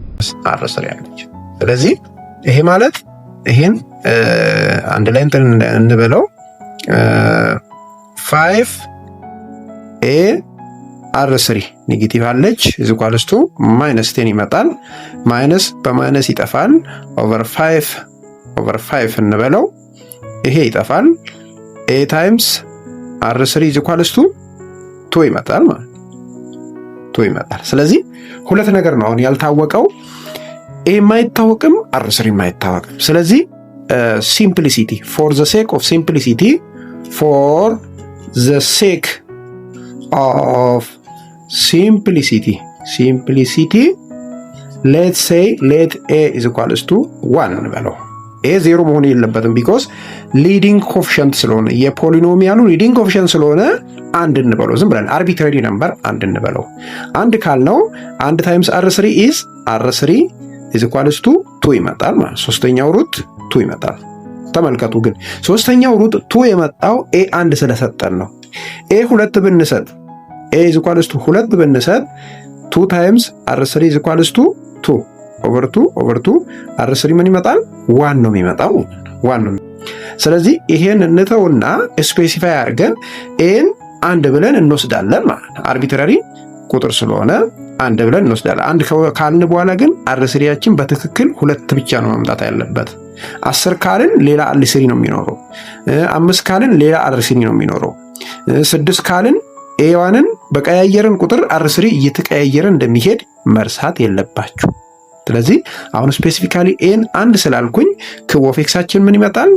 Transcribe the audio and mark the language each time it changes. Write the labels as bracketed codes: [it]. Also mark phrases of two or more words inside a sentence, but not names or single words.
[am] r3 አለች። ስለዚህ ይሄ ማለት ይሄን አንድ ላይ እንበለው 5a r3 ኔጌቲቭ አለች [en] is equals to [am] -10 ይመጣል። ማይነስ በማይነስ ይጠፋል። ኦቨር 5 እንበለው ይሄ ይጠፋል። [en] a times r3 is equals to [am] 2 ይመጣል ማለት 2 ይመጣል። ስለዚህ ሁለት ነገር ነው አሁን ያልታወቀው። a ማይታወቅም r3 ማይታወቅም። ስለዚህ [en] simplicity for the sake of simplicity let's say let a is equals to [am] 1 እንበለው። a 0 መሆን የለበትም [en] because leading coefficient [am] ስለሆነ የፖሊኖሚያሉ [en] leading coefficient [am] ስለሆነ አንድ እንበለው። ዝም ብለን [en] arbitrary number [am] አንድ እንበለው። አንድ ካልነው 1 [en] times r3 is equals to [am] 2 ይመጣል ማለት ሶስተኛው ሩት 2 ይመጣል። ተመልከቱ ግን ሶስተኛው ሩት 2 የመጣው a 1 ስለሰጠን ነው። a 2 ብንሰጥ [en] a is equals to [am] 2 ብንሰጥ 2 [en] times r3 is equals to 2 over 2 [am] r3 ምን ይመጣል 1 ነው የሚመጣው 1 ነው። ስለዚህ ይሄን እንተውና ስፔሲፋይ አድርገን ኤን አንድ ብለን እንወስዳለን ማለት ነው። አርቢትራሪ ቁጥር ስለሆነ አንድ ብለን እንወስዳለን። አንድ ካልን በኋላ ግን r3ያችን በትክክል 2 ብቻ ነው መምጣት ያለበት። 10 ካልን ሌላ r3 ነው የሚኖረው። 5 ካልን ሌላ r3 ነው የሚኖረው። 6 ካልን ኤዋንን በቀያየርን ቁጥር r3 እየተቀያየረ እንደሚሄድ መርሳት የለባችሁ። ስለዚህ አሁን ስፔሲፊካሊ ኤን አንድ ስላልኩኝ ክብ ኦፍ ኤክሳችን ምን ይመጣል?